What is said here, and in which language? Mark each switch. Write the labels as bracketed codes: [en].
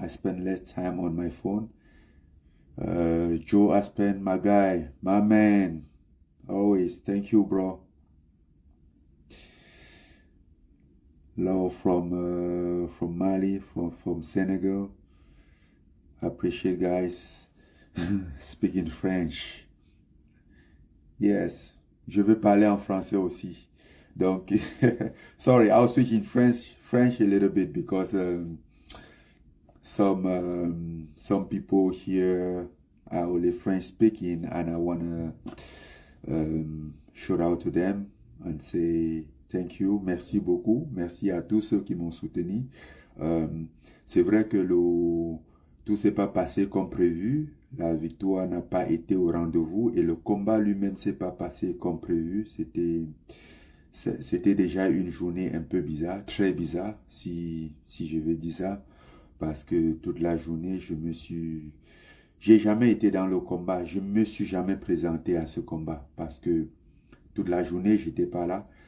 [en] I spend less time on my phone. Joe Aspen, my guy, my man, always. Thank you, bro. Love from Mali, from Senegal. I appreciate guys speaking French. [fr] Yes, je vais parler en français aussi. [en] Donc, sorry, I'll switch in French a little bit, because some people here are only French speaking, and I wanna shout out to them and say thank you, [fr] merci beaucoup, merci à tous ceux qui m'ont soutenu. C'est vrai que tout s'est pas passé comme prévu. La victoire n'a pas été au rendez-vous, et le combat lui-même s'est pas passé comme prévu. C'était déjà une journée un peu bizarre, très bizarre, si je veux dire ça, parce que toute la journée, j'ai jamais été dans le combat, je me suis jamais présenté à ce combat, parce que toute la journée, j'étais pas là.